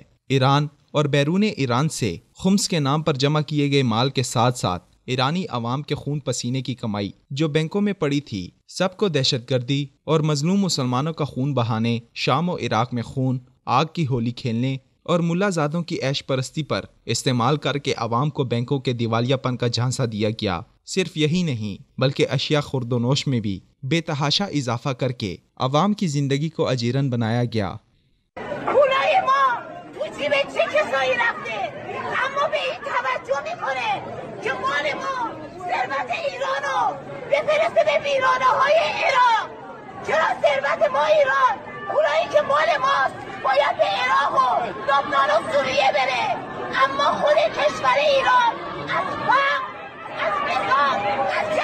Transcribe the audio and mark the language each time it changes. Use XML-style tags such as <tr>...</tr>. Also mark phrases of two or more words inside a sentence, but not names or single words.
<ur>ایران اور بیرون ایران سے خمس کے نام پر جمع کیے گئے مال کے ساتھ ساتھ ایرانی عوام کے خون پسینے کی کمائی جو بینکوں میں پڑی تھی، سب کو دہشت گردی اور مظلوم مسلمانوں کا خون بہانے، شام و عراق میں خون، آگ کی ہولی کھیلنے اور ملا زادوں کی عیش پرستی پر استعمال کر کے عوام کو بینکوں کے دیوالیہ پن کا جھانسا دیا گیا۔ صرف یہی نہیں بلکہ اشیاء خورد و نوش میں بھی بے تحاشا اضافہ کر کے عوام کی زندگی کو اجیرن بنایا گیا۔</ur> <fa>پولای ما تو جیب چه کسایی رفته اما به این توجه میکنه که مال ما ثروت ایرانو بفرسته به ویرانه های عراق. چرا ثروت ما ایران، پولایی که مال ماست باید به عراق و لبنان و سوریه بره، اما خود کشور ایران از فقر، از فساد، از</fa>